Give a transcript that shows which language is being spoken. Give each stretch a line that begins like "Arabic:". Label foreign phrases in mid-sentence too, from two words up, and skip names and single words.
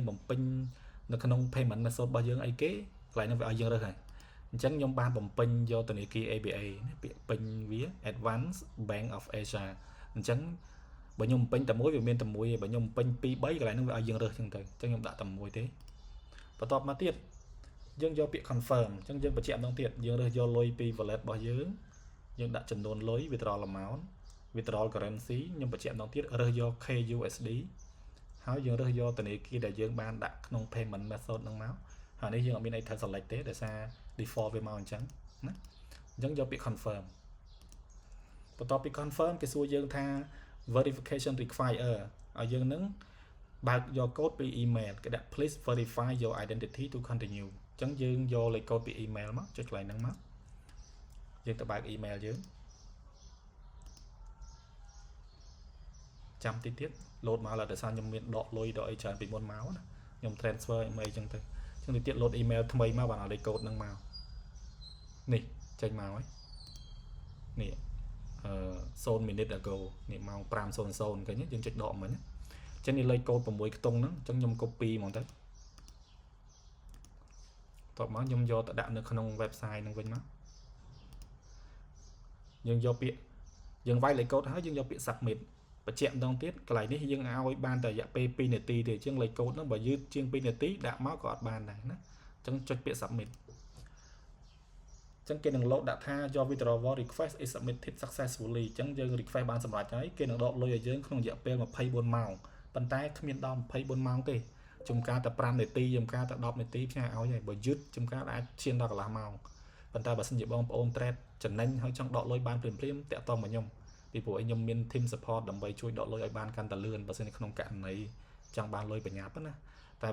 Khmer: បំពេញនៅក្នុង
English: payment method
Khmer: របស់យើងអីគេកន្លែងនេះវាឲ្យយើងរើសហើយអញ្ចឹងខ្ញុំបានបំពេញយកធនាគារ ABA ពាក្យពេញវា Advance Bank of Asia អញ្ចឹងបើខ្ញុំបំពេញតែមួយវាមានតែ មួយបើខ្ញុំបំពេញ2 3កន្លែងហ្នឹងវាឲ្យយើងរើសអញ្ចឹងទៅអញ្ចឹងខ្ញុំដាក់តែមួយទេបន្ទាប់មកទៀតយើងយកពាក្យ confirm អញ្ចឹងយើងបញ្ជាក់ម្ដងទៀតយើងរើសយក លុយពី wallet របស់យើងដាក់ចំនួនលុយ
English: withdrawal amount withdrawal currency
Khmer: ខ្ញុំបញ្ជាក់ម្ដងទៀតរើសយក KUSD ហើយយើងរើ សយកធនាគារដែលយើងបានដាក់ក្នុង
English: payment method
Khmer: ហ្នឹងមកហើយនេះយើងអត់មានអីត្រូវ select ទេដោយសារ default វាមកអញ្ចឹងណាអញ្ចឹងយកពាក្យ confirm បន្ទាប់ពី confirm គេសួរយើងថា
English: verification require
Khmer: ឲ្យយើងនឹងបើកយកកូដពី email គេដាក់
English: please verify your identity to continue
Khmer: អញ្ចឹងយើងយកលេខកូដពី email មកចុចកន្លែងហ្នឹងមកយើងទៅបើក email យើង ចាំតិចទៀត load មកឡើយដោយសារខ្ញុំមានដកលុយដកអីច្រើនពីមុនមកណាខ្ញុំ transfer អីចឹងទៅ អញ្ចឹងតិចទៀត load email ថ្មីមកបានឲ្យលេខកូដហ្នឹងមកនេះចេញមកហើយនេះ
English: 0 minute ago
Khmer: នេះម៉ោង 5:00 ឃើញយើងចុចដកមិញអញ្ចឹងនេះលេខកូដ6ខ្ទង់ហ្នឹងអញ្ចឹងខ្ញុំ copy ហ្មងទៅតបមកខ្ញុំយកទៅដាក់នៅក្នុង website ហ្នឹងវិញមកយើងយកពាក្យយើងវាយលេខកូដហើយយើងយកពាក្យ submit បញ្ជាក់ម្ដងទៀតកន្លែងនេះយើងឲ្យបានតែរយៈពេល2នាទីទេអញ្ចឹងលេខកូដហ្នឹងបើយឺតជាង2នាទីដាក់មកក៏អត់បានដែរណាអញ្ចឹងចុចពាក្យ submit អញ្ចឹងគេនឹង load ដាក់ថា
English: your withdrawal request is submitted successfully
Khmer: អញ្ចឹងយើង request បានសម្រេចហើយគេនឹងដកលុយឲ្យយើង ក្នុងរយៈពេល24ម៉ោងប៉ុន្តែគ្មានដល់24ម៉ោងទេចំការតែ5នាទីចំការតែ10នាទីផ្ញើឲ្យហើយបើយឺតចំការអាចឈានដល់កន្លះម៉ោងប៉ុន្តែបើសិនជាបងប្អូន trade ចំណេញហើយច ង់ដកលុយបានភ្លាមៗតាក់ទងមកខ្ញុំពីព្រោះខ្ញុំមាន
English: team support
Khmer: ដើម្បីជួយដកលុយឲ្យបានកាន់តែលឿនបើសិនក្នុងករណីចង់បានលុយប្រញាប់ណាតែ